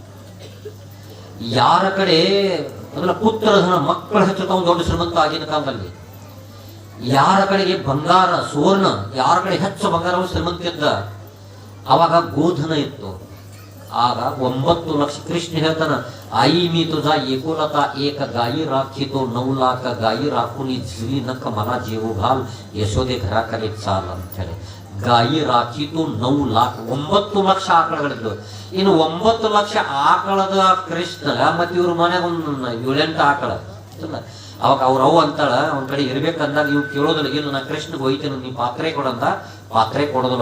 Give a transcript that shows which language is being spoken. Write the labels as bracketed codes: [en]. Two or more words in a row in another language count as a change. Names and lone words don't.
[kn] ಯಾರ ಕಡೆ ಮೊದಲ ಪುತ್ರಧನ ಮಕ್ಕಳು ಹೆಚ್ಚಿರ್ತಾವ ದೊಡ್ಡ ಶ್ರೀಮಂತ ಆಗಿನ ಕಾಲದಲ್ಲಿ. ಯಾರ ಕಡೆಗೆ ಬಂಗಾರ ಸುವರ್ಣ, ಯಾರ ಕಡೆ ಹೆಚ್ಚು ಬಂಗಾರ ಅವನು ಶ್ರೀಮಂತ ಇದ್ದ. ಆವಾಗ ಗೋಧನ ಇತ್ತು. ಆಗ 9 ಲಕ್ಷ. ಕೃಷ್ಣ ಹೇಳ್ತಾನ, [mr] आई मी तुझा एकोलता एक गाई राखी तो 9 लाख गाई राखून झिली नक मला जेव घाल यशोदे घराकडे चाल [kn] ಅಂತ ಹೇಳಿ. [mr] गाई राखी तू 9 लाख. [kn] 9 ಲಕ್ಷ ಆಕಳಗಳಿದ್ವು. ಇನ್ನು 9 ಲಕ್ಷ ಆಕಳದ ಕೃಷ್ಣ ಮತ್ತೆ ಇವ್ರ ಮನ್ಯಾಗ ಒಂದು 7-8 ಆಕಳ. ಅವಾಗ ಅವ್ರವ್ ಅಂತಾಳ, ಒಂದ್ ಕಡೆ ಇರ್ಬೇಕಂದಾಗ ಇವ್ ಕೇಳೋದಿಲ್ಲ. ಇಲ್ಲ ನಾ ಕೃಷ್ಣಗೆ ಹೋಯ್ತೇನೆ, ನೀ ಪಾತ್ರೆ ಕೊಡಂದ. ಪಾತ್ರೆ ಕೊಡೋದಿಲ್ಲ.